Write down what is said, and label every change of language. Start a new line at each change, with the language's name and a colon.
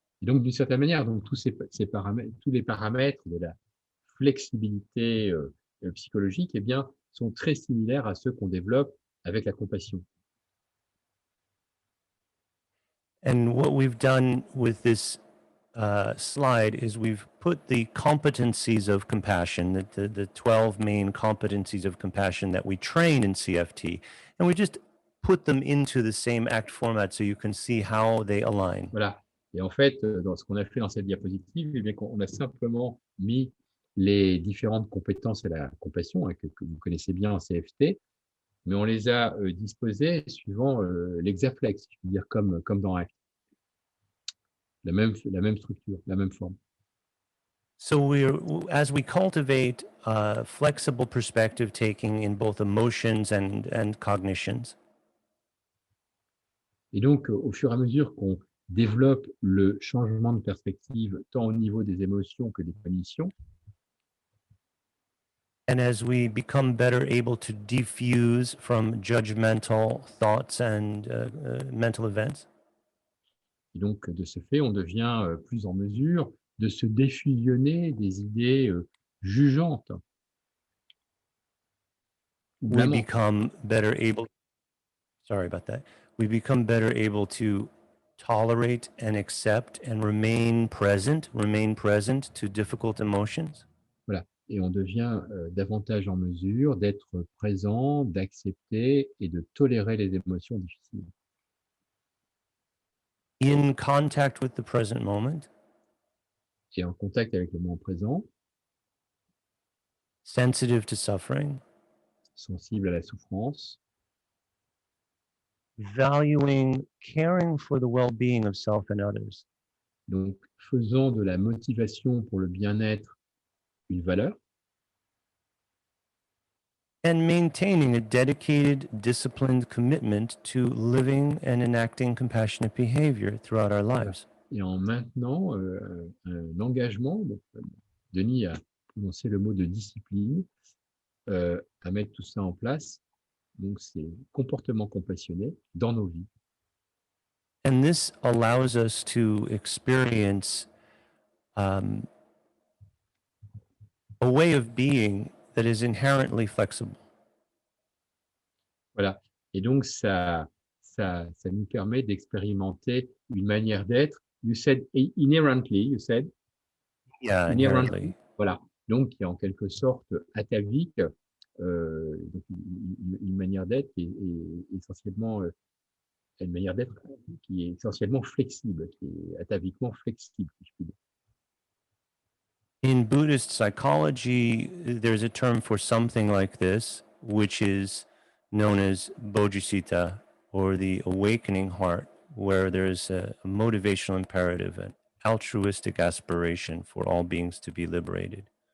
French: Et donc, d'une certaine manière, donc, tous les paramètres de la flexibilité psychologique, eh bien, sont très similaires à ceux qu'on développe avec la compassion.
English: And what we've done with this slide is we've put the competencies of compassion, the 12 main competencies of compassion that we train in CFT, and we just put them into the same ACT format so you can see how they align.
French: Voilà. Et en fait, dans ce qu'on a fait dans cette diapositive, eh bien, on a simplement mis les différentes compétences à la compassion, hein, que vous connaissez bien en CFT, mais on les a disposées suivant l'exaflex, je veux dire comme dans ACT. La même structure, la même forme.
English: So as we cultivate flexible perspective taking in both emotions and cognitions,
French: et donc, au fur et à mesure qu'on développe le changement de perspective, tant au niveau des émotions que des cognitions,
English: and as we become better able to defuse from judgmental thoughts and mental events,
French: et donc de ce fait, on devient plus en mesure de se défusionner des idées jugeantes.
English: we become better able, sorry about that, we become better able to tolerate and accept and remain present to difficult emotions.
French: Voilà. Et on devient davantage en mesure d'être présent, d'accepter et de tolérer les émotions difficiles.
English: In contact with the present moment,
French: Et en contact avec le moment présent,
English: sensitive to suffering,
French: sensible à la souffrance,
English: valuing caring for the well-being of self and others.
French: Donc, faisant de la motivation pour le bien-être une valeur.
English: And maintaining a dedicated, disciplined commitment to living and enacting compassionate behavior throughout our lives.
French: Et en maintenant un engagement, donc, Denis a prononcé le mot de discipline, à mettre tout ça en place. Donc, c'est comportement compassionné dans nos vies.
English: And this allows us to experience a way of being that is inherently flexible.
French: Voilà. Et donc, ça nous permet d'expérimenter une manière d'être.
English: You said inherently, you said? Yeah, inherently.
French: Voilà. Donc, qui est en quelque sorte atavique, donc une manière d'être qui est essentiellement une manière d'être qui est essentiellement flexible, qui est ataviquement flexible, si je puis dire.
English: In Buddhist psychology, there's a term for something like this, which is known as bodhicitta, or the awakening heart, where there's a motivational imperative, an altruistic aspiration for all beings to be liberated.